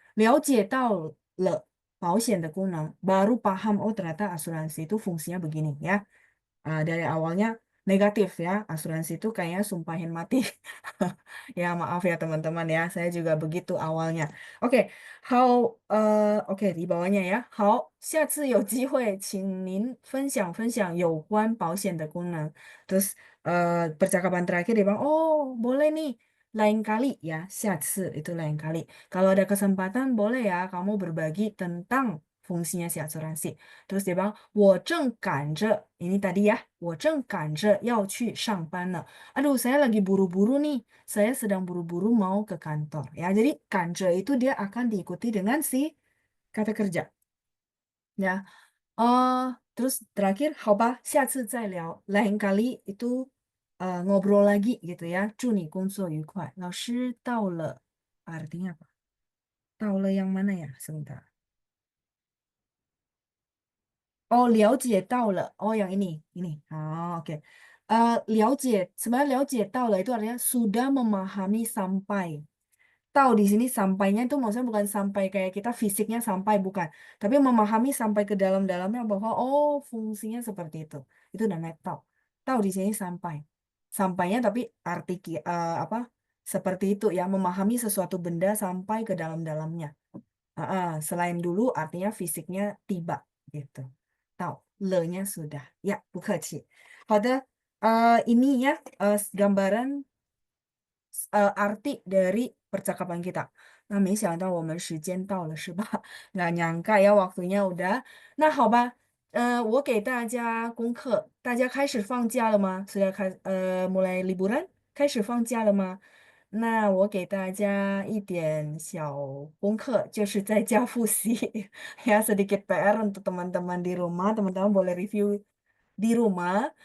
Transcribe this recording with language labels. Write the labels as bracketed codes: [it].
[zh] 了解到了保险的功能, [id] baru paham oh ternyata asuransi itu fungsinya begini ya. Dari awalnya negatif ya, asuransi itu kayaknya sumpahin mati. Ya maaf ya teman-teman ya, saya juga begitu awalnya. Oke, 好, oke di bawahnya ya. [zh] 好，下次有机会请您分享有关保险的功能. [id] Terus percakapan terakhir dia bilang, oh boleh nih, lain kali ya, 下次 itu lain kali. Kalau ada kesempatan boleh ya kamu berbagi tentang fungsinya si asuransi. Terus dia bilang, 我正赶着, ini tadi ya, [zh] 我正赶着要去上班呢. [id] Aduh, saya lagi buru-buru nih. Saya sedang buru-buru mau ke kantor. Ya, jadi 赶着 itu dia akan diikuti dengan si kata kerja. Ya, terus terakhir, [zh] 好吧，下次再聊. [id] Lain kali itu ngobrol lagi gitu ya. [zh] 祝你工作愉快. 老师到了, [id] artinya apa? 到了 yang mana ya? Sebentar. Oh, 了解到了.Oh, yang ini. Oh, oke. 了解, sebenarnya [zh] 了解到了 [id] itu artinya sudah memahami sampai. Tahu di sini sampainya itu maksudnya bukan sampai kayak kita fisiknya sampai, bukan. Tapi memahami sampai ke dalam-dalamnya bahwa oh fungsinya seperti itu. Itu namanya tahu. Tahu di sini sampai. Sampainya tapi arti apa? Seperti itu ya, memahami sesuatu benda sampai ke dalam-dalamnya. Selain dulu artinya fisiknya tiba gitu. Tahu, le-nya sudah. Ya, [zh] 不客气. 好的, [id] ini ya gambaran arti dari percakapan kita. [zh] Nah, 没想到我们时间到了是吧？ [id] nggak nyangka ya waktunya udah. [zh] Nah, 好吧，我给大家功课，大家开始放假了吗？ [id] mulai liburan? [zh] 开始放假了吗？那我给大家一点小功课，就是在家复习. [id] Ya, sedikit PR untuk teman-teman di rumah. Teman-teman boleh review di rumah.